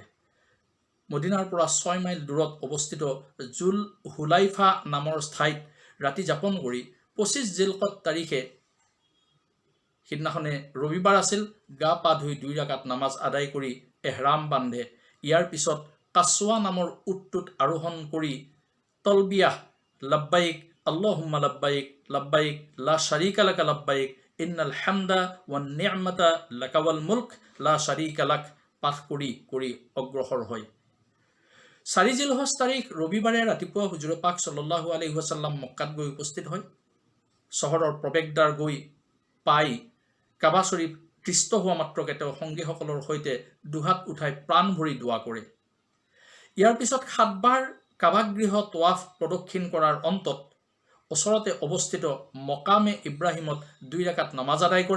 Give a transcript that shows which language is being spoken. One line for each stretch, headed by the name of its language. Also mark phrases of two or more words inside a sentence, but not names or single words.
Assamese: মদিনাৰ পৰা 6 মাইল দূৰত অৱস্থিত জুল হুলাইফা নামৰ ঠাইত ৰাতি যাপন কৰি 25 জিলকত তাৰিখে সিদিনাখনে ৰবিবাৰ আছিল, গা পা ধুই 2 ৰাকাত নামাজ আদায় কৰি এহৰাম বান্ধে। ইয়াৰ পিছত কাছৱা নামৰ উটটোত আৰোহণ কৰি তলবিয়াহ
Arabic: لبيك اللهم لبيك لبيك لا شريك لك لبيك إن الحمد والنعمة لك والملك لا شريك لك
Assamese: পাঠ কৰি অগ্ৰসৰ হয়। 4 জিলহজ তাৰিখ ৰবিবাৰে ৰাতিপুৱা হুজুৰে পাক
Arabic: صلى الله عليه وسلم
Assamese: মক্কাত গৈ উপস্থিত হয়। চহৰৰ প্ৰৱেশদ্বাৰ গৈ পাই কাবা শৰীফ দৃষ্ট হোৱা মাত্ৰকে তেওঁ সংগীসকলৰ সৈতে দুহাত উঠাই প্ৰাণ ভৰি দোৱা কৰে। ইয়াৰ পিছত 7 বাৰ কাবাগৃহ তৱাফ প্ৰদক্ষিণ কৰাৰ অন্তত ওচৰতে অৱস্থিত মকামে ইব্ৰাহিমত 2 ৰাকাত নামাজ আদায় কৰে।